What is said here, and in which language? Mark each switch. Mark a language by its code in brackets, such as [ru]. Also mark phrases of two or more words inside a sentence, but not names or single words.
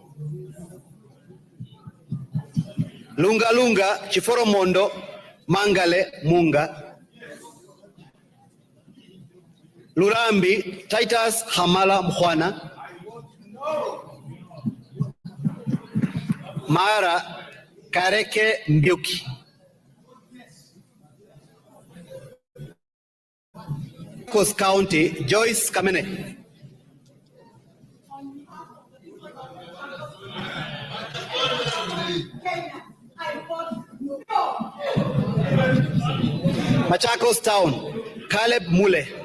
[en] Lunga Lunga Chiforomondo Mangale Munga, Lurambi Titus Hamala Mkhwana, Mara Kareke Mbiuki, Coast County Joyce Kamene, Machakos Town Caleb Mule,